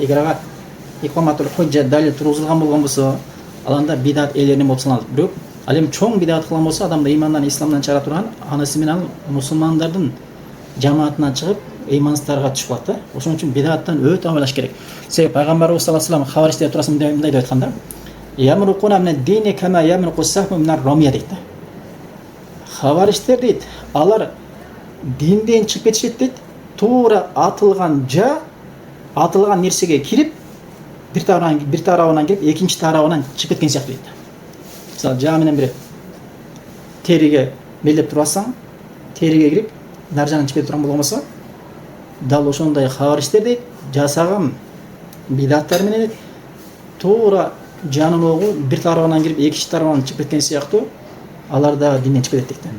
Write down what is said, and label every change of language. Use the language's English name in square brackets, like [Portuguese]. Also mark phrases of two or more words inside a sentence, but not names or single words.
[Kyrgyz] Эгер ага [Arabic] إقامة الحجة [Kyrgyz] далил тургузулган болгон болсо, ал анда бидат элеринен болуп саналат. Бирок ал эми чоң бидат кылган болсо, адамды имандан, исламдан чыгара турган, анысы менен ал мусулмандардын жамаатынан чыгып, ыймансыздарга түшүп калат да. Ошон үчүн бидаттан өтө абайлаш керек. Себеби пайгамбарыбыз [Arabic] صلى الله عليه وسلم [Kyrgyz] хаваристе турасында мындай деп айтканда: [Arabic] "يمرقون من الدين كما يمرق السهم من الرمية" [Kyrgyz] дейт да. Хавариштер дейт, алар динден чыгып кетишет дейт. Туура атылган нерсеге кирип, бир тарабынан кирип, экинчи тарабынан чыгып кеткен сыяктуу дейт. Мисалы, жаа менен бир териге мелдеп туруп алсаң, териге кирип, нар жагынан чыгып кетип турган болгон болсо, дал ошондой хавариштер дейт, жасаган бидаттар менен туура жанын огу бир тарабынан кирип, экинчи тарабынан чыгып кеткен сыяктуу, алар да динден чыгып кетет дейт.